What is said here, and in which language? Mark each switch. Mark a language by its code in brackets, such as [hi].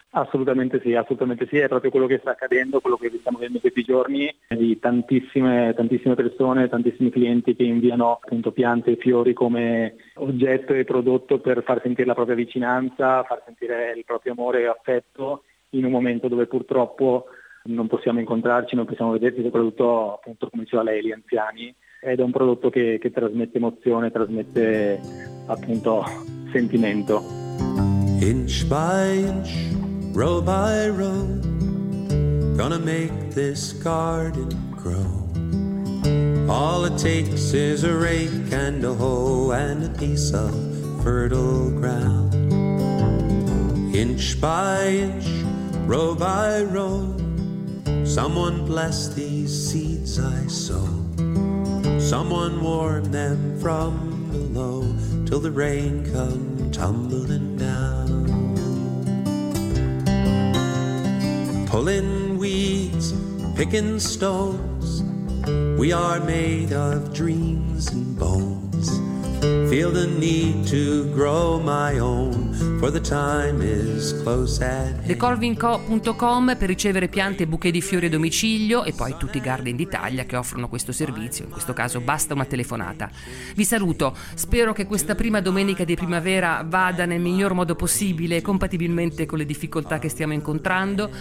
[it] Assolutamente sì, è proprio quello che sta accadendo, quello che stiamo vedendo questi giorni, di tantissime persone, tantissimi clienti che inviano appunto piante e fiori come oggetto e prodotto per far sentire la propria vicinanza, far sentire il proprio amore e affetto in un momento dove purtroppo non possiamo incontrarci, non possiamo vederci, soprattutto appunto come diceva lei, gli anziani, ed è un prodotto che trasmette emozione, trasmette appunto sentimento. [en] Inch by inch, row by row, gonna make this garden grow. All it takes is a rake and a hoe and a piece of fertile ground. Inch by inch, row by row, someone bless these seeds I sow. Someone warm them from below till the rain come tumbling down. Pulling weeds, picking stones, we are made of dreams and bones. Feel the need to grow my own, for the time is close at hand. [it] TheColvinco.com per ricevere piante e bouquet di fiori a domicilio e poi tutti i garden d'Italia che offrono questo servizio. In questo caso basta una telefonata. Vi saluto, spero che questa prima domenica di primavera vada nel miglior modo possibile, compatibilmente con le difficoltà che stiamo incontrando.